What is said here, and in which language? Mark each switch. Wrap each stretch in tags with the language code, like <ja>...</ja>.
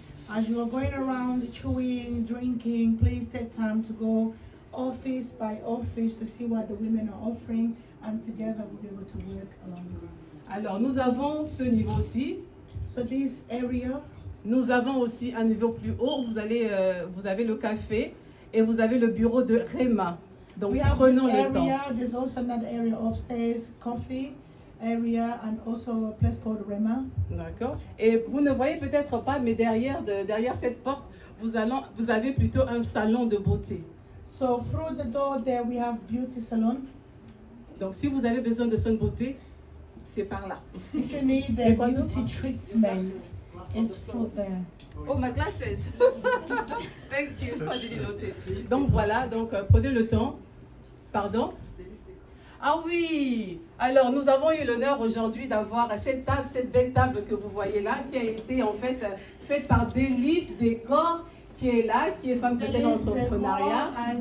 <en>As you are going around chewing, drinking, please take time to go office by office to see what the women are offering, and together we'll be able to work along the way.</en> <fr>Alors nous avons ce niveau-ci.</fr> <en>So this area,</en> <fr>nous avons aussi un niveau plus haut. Vous avez le café et vous avez le bureau de Rema. Donc prenons le temps.</fr> <en>There's also another area upstairs, coffee area, and also a place called Rema.</en> <fr>D'accord. Et vous ne voyez peut-être pas, mais derrière cette porte, vous avez plutôt un salon de beauté.</fr> <en>So through the door there we have beauty salon.</en> <fr>Donc si vous avez besoin de soins de beauté, c'est par là.</fr> <en>If you need a beauty treatment, it's through there. Oh, my glasses. Thank you. I didn't notice.</en> <fr>Donc voilà, prenez le temps. Pardon? Ah oui. Alors nous avons eu l'honneur aujourd'hui d'avoir cette belle table que vous voyez là, qui a été en fait faite par Délice Décor, qui est là, qui est femme chrétienne entrepreneuriat.</fr>